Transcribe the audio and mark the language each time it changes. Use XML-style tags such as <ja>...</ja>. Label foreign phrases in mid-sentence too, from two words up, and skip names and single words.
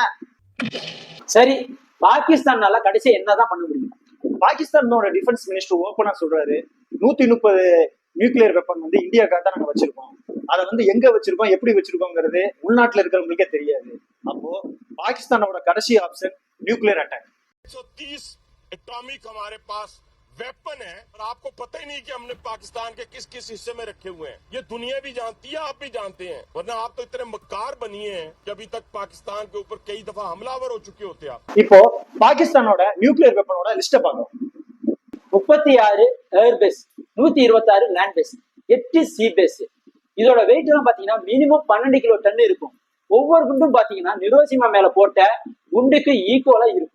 <ta>சரி, பாகிஸ்தான்னால கடைசி என்னதான் பண்ண முடியும்? பாகிஸ்தானோட</ta> <en>defence minister</en> <ta>ஓப்பனா சொல்றாரு, 130</ta> <en>nuclear weapon</en> <ta>வந்து இந்தியாவுக்காக தான் நாங்க வச்சிருக்கோம். அதை வந்து எங்க வச்சிருக்கோம், எப்படி வச்சிருக்கோங்கிறது உள்நாட்டுல இருக்கிறவங்களுக்கே தெரியாது. அப்போ பாகிஸ்தானோட கடைசி ஆப்ஷன்</ta> <en>nuclear attack.</en> <ur>130 ایٹامک ہمارے پاس ویپن ہے اور آپ کو پتا ہی نہیں کہ ہم نے پاکستان کے کس کس حصے میں رکھے ہوئے ہیں. یہ دنیا بھی جانتی ہے، آپ بھی جانتے ہیں، ورنہ آپ تو اتنے مکار بنیے ہیں کہ ابھی تک پاکستان کے اوپر کئی دفعہ حملہ آور ہو چکے ہوتے آپ.</ur> <ta>இப்போ பாகிஸ்தானோட நியூக்ளியர் வெப்பனோட லிஸ்ட பார்க்கலாம். 36</ta> <en>air base,</en> <ta>126</ta> <en>land base,</en> <ta>8</ta> <en>sea base.</en> <ta>இதோட வெயிட் எல்லாம் பாத்தீங்கன்னா</ta> <en>minimum 12 kilo ton</en> <ta>இருக்கும். ஒவ்வொரு குண்டும் பாத்தீங்கன்னா நிரோசிமா மேல போட்ட குண்டுக்கு ஈக்குவலா இருக்கும்.</ta>